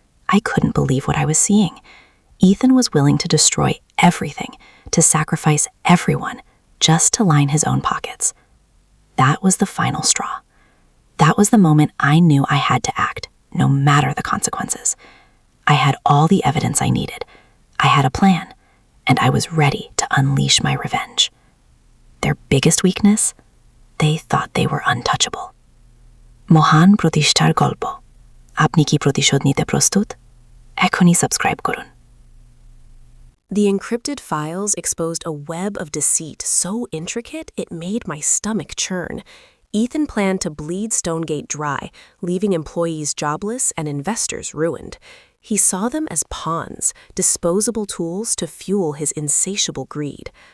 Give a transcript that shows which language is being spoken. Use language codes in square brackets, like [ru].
[en] I couldn't believe what I was seeing. Ethan was willing to destroy everything, to sacrifice everyone, just to line his own pockets. That was the final straw. That was the moment I knew I had to act, no matter the consequences. I had all the evidence I needed. I had a plan, and I was ready to unleash my revenge. Their biggest weakness? They thought they were untouchable. [bn] মহান প্রতিষ্ঠার গল্প আপনি কি প্রতিশোধ নিতে প্রস্তুত? এখনই subscribe করুন। [en] The encrypted files exposed a web of deceit so intricate it made my stomach churn. Ethan planned to bleed Stonegate dry, leaving employees jobless and investors ruined. He saw them as pawns, disposable tools to fuel his insatiable greed.